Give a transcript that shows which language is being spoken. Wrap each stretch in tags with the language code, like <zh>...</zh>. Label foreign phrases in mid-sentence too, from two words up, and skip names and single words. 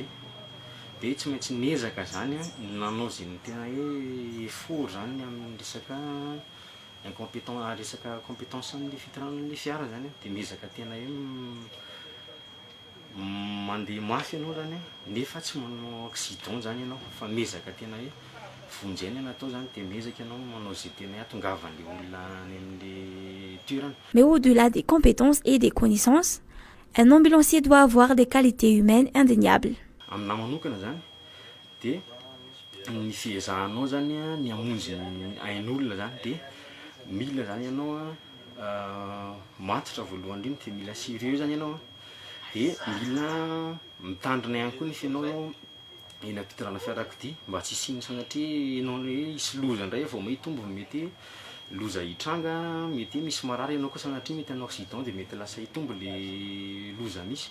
<mg>Dia tsy maintsy niezaka zany nanao izay ny tena hoe effort zany amin'ny resaka resaka compétence amin'ny fitoranan'ilay fiara zany. Dia miezaka tena hoe mandeha mafy ianao zany nefa tsy manao accident zany ianao fa miezaka tena hoe vonjena no atao zany dia miezaka ianao manao izay tena hahatongavan'ilay olona any amin'ilay toerana.</mg> <fr>Mais au-delà des compétences et des connaissances, un ambulancier doit avoir des qualités humaines indéniables.</fr> <mg>Aminahy manokana zany dia ny fiezahanao zany ny hamonjy ain'olona zany dia mila zany ianao matotra voalohany indrindra dia mila sérieux zany ianao dia mila mitandrina ihany koa nefa ianao eny ampitondrana fiarakodia mba tsy hisiana sanatria ianao hoe hisy loza indray vao mahitombo mety loza hitranga, mety misy marary ianao koa sanatria mety hanao accident dia mety lasa hitombo ilay loza misy.</mg>